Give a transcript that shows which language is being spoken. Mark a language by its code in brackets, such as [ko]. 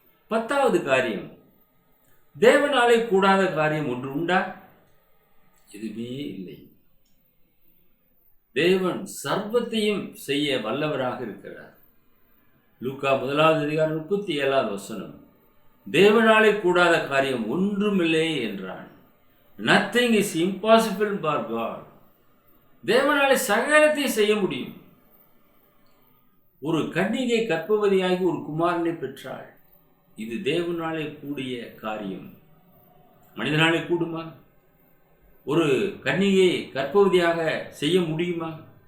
[ta] 10வது காரியம், தேவனாலே கூடாத காரியம் ஒன்று உண்டா? எதுவுமே இல்லை. தேவன் சர்வத்தையும் செய்ய வல்லவராக இருக்கிறார். லூக்கா 1வது அதிகாரம் 37வது வசனம், தேவனாலே கூடாத காரியம் ஒன்றுமில்லை என்றான். [en] Nothing is impossible for God. [ta] தேவனாலே சகலத்தையும் செய்ய முடியும். ஒரு கன்னிகை கர்ப்பவதியாகி ஒரு குமாரனை பெற்றாள். இது தேவனாலே கூடிய காரியம். மனிதனாலே கூடுமா? ஒரு கன்னிகை கர்ப்பவதியாக செய்ய முடியுமா?